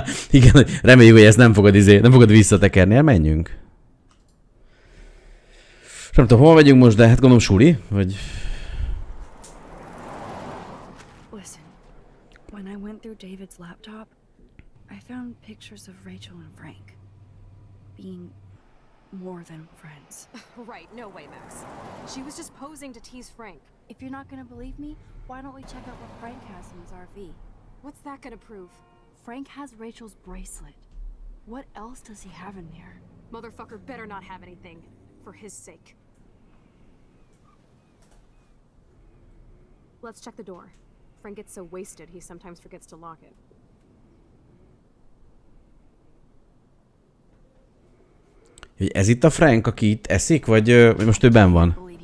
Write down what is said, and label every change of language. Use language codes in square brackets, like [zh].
[hu] Igen, reméljük, hogy ezt nem fogod visszatekerni, menjünk. Nem tudom, hol megyünk most, de hát gondolom suli, vagy... [en] Listen, when I went through David's laptop, I found pictures of Rachel and Frank being more than friends. Right, no way, Max. She was just posing to tease Frank. If you're not gonna believe me, why don't we check out what Frank has in his RV? What's that gonna prove? Frank has Rachel's bracelet. What else does he have in there? Motherfucker better not have anything. For his sake. Let's check the door. Frank gets so wasted, he sometimes forgets to lock it. [hu] Ez itt a Frank, aki itt eszik, vagy most ő benn van?